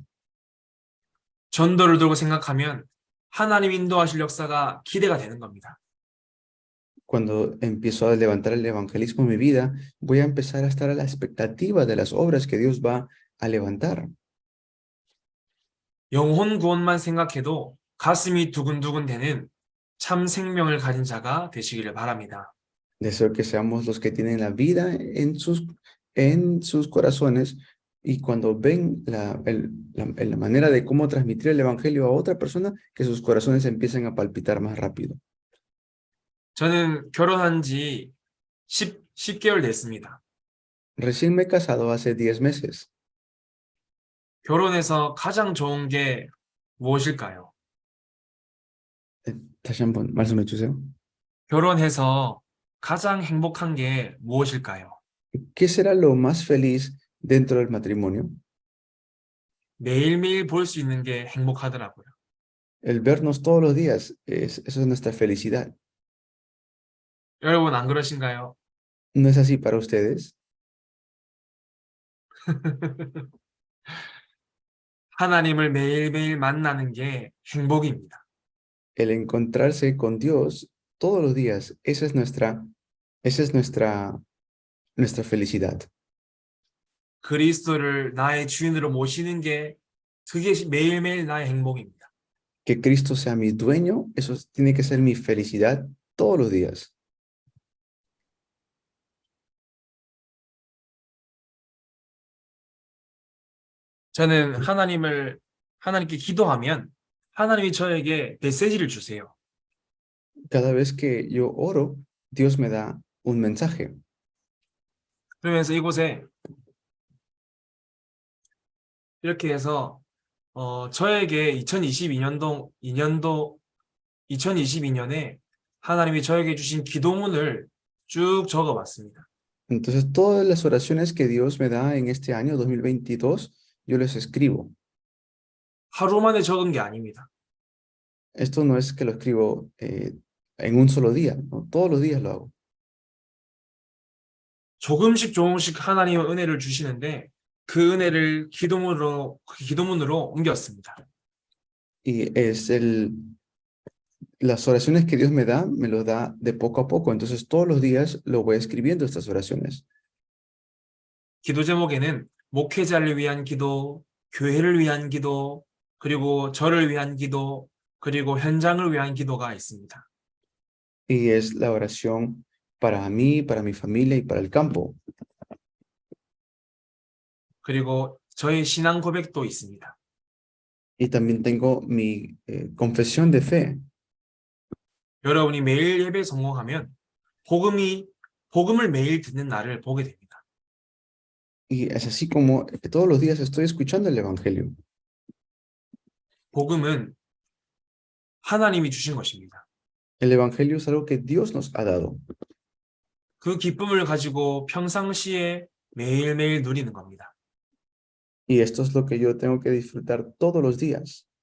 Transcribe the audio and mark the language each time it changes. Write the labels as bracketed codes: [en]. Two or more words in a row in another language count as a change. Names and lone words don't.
[ko] 전도를 들고 생각하면 하나님 인도하실 역사가 기대가 되는 겁니다. [es] Cuando empiezo a levantar el evangelismo en mi vida, voy a empezar a estar a la expectativa de las obras que Dios va a levantar. [ko] 영혼 구원만 생각해도 가슴이 두근두근 되는 참 생명을 가진 자가 되시기를 바랍니다. [es] Deseo que seamos los que tienen la vida en sus corazones y cuando ven la manera de cómo transmitir el evangelio a otra persona, que sus corazones empiecen a palpitar más rápido. [ko] 저는 결혼한 지 10개월 됐습니다. [es] Recién me he casado hace 10 meses. [ko] 결혼해서 가장 좋은 게 무엇일까요? 다시 한번 말씀해 주세요. 결혼해서 가장 행복한 게 무엇일까요? [es] ¿Qué será lo más feliz dentro del matrimonio? [ko] 매일매일 볼 수 있는 게 행복하더라고요. [es] El vernos todos los días, eso es nuestra felicidad. [ko] 여러분 안 그러신가요? [es] ¿No es así para ustedes? [ko] 하나님을 매일매일 만나는 게 행복입니다. [es] El encontrarse con Dios todos los días, esa es nuestra felicidad. [ko] 그리스도를 나의 주인으로 모시는 게 그게 매일매일 나의 행복입니다. [es] Que Cristo sea mi dueño, eso tiene que ser mi felicidad todos los días. [ko] 저는 하나님께 기도하면 하나님이 저에게 메시지를 주세요. [es] Cada vez que yo oro, Dios me da un mensaje. [ko] 그러면서 이곳에 이렇게 해서 저에게 2022년에 하나님이 저에게 주신 기도문을 쭉 적어봤습니다. [es] Entonces, todas las oraciones que Dios me da en este año 2022, yo les escribo. [ko] 하루 만에 적은 게 아닙니다. [es] Esto no es que lo escribo en un solo día, ¿no? Todos los días lo hago. [ko] 조금씩 하나님의 은혜를 주시는데 그 은혜를 기도문으로 옮겼습니다. [es] Y es las oraciones que Dios me lo da de poco a poco. Entonces, todos los días lo voy escribiendo estas oraciones. [ko] 기도 제목에는 목회자를 위한 기도, 교회를 위한 기도, 그리고 저를 위한 기도, 그리고 현장을 위한 기도가 있습니다. [es] Y es la oración para mí, para mi familia y para el campo. [ko] 그리고 저의 신앙 고백도 있습니다. [es] Y también tengo mi confesión de fe. [ko] 여러분이 매일 예배 성공하면 복음을 매일 듣는 나를 보게 됩니다. [es] Y es así como todos los días estoy escuchando el Evangelio. [ko] 복음은 하나님이 주신 것입니다. [es] El Evangelio es algo que Dios nos ha dado. [ko] 그 기쁨을 가지고 평상시에 매일매일 누리는 겁니다. [es] Y esto es lo que yo tengo que disfrutar todos los días.